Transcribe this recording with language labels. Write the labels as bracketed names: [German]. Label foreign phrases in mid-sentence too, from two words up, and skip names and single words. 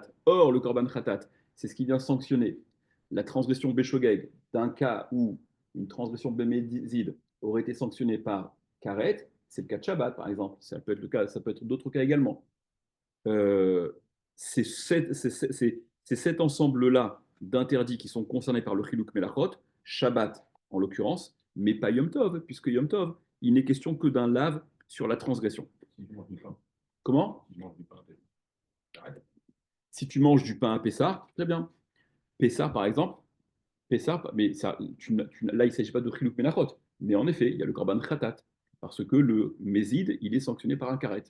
[French] Or, le [Hebrew] קרבן חטאת, [French] c'est ce qui vient sanctionner la transgression béshogeg d'un cas où une transgression bémézide aurait été sanctionnée par karet, c'est le cas de Shabbat par exemple, ça peut être le cas, ça peut être d'autres cas également. C'est cet ensemble-là d'interdits qui sont concernés par le [Hebrew] חילוק מלאכות, [French] Shabbat en l'occurrence, mais pas Yom Tov, puisque Yom Tov, il n'est question que d'un lave sur la transgression. Comment? Si tu manges du pain à Pessah, très bien. Pessah par exemple, Pessah, mais ça, là il ne s'agit pas de [Hebrew] חילוק מלאכות, [French] mais en effet, il y a le [Hebrew] קרבן חטאת, [French] parce que le mézid, il est sanctionné par un karet.